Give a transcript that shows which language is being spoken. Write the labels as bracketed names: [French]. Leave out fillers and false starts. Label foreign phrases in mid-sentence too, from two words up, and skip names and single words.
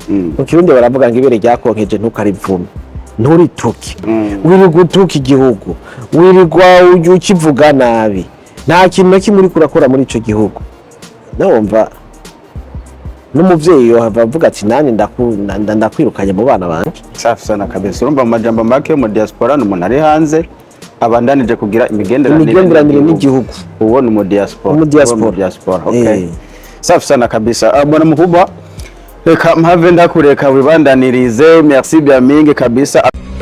[Rundi] Mu Kirundi baravuga ngo ibere ryakonkeje ntukarivume nturituke. Wirirwa utuka igihugu, wirirwa ukivuga nabi, nta kintu na kimwe uri kurakora muri ico gihugu. Nawumva n'umuvyeyi yohava avuga ati nani ndakwirukanye mu bana banje. [Swahili] Safi sana kabisa. [Rundi] Urumva mu majambo make mu diaspora n'umuntu ari hanze abandanije kugira imigenderanire n'igihugu. Uwo ni mu diaspora. [Swahili] Okay. Safi sana kabisa. Bwana Mkubwa, [Rundi] reka mpave ndakureka wibandanirize. [French] Merci bien [Swahili] mingi kabisa.